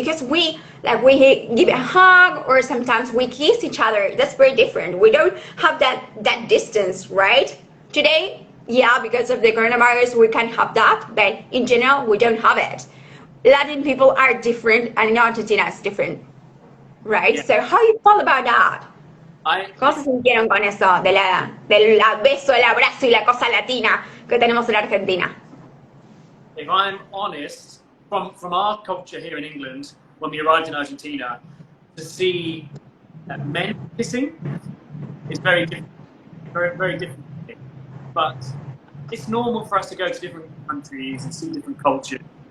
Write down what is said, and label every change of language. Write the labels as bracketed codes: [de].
[en] Because we give a hug or sometimes we kiss each other. That's very different. We don't have that distance, right? Today, yeah, because of the coronavirus, we can have that, but in general, we don't have it. Latin people are different, and in Argentina, it's different, right? Yeah. So how you feel about that? [es] ¿Cómo se sintieron con eso del beso, el abrazo y la cosa latina que tenemos en Argentina? [en] if I'm honest, from our culture here in England, when we arrived in Argentina, to see men kissing is very different, very different. But it's normal for us to go to different countries and see different cultures.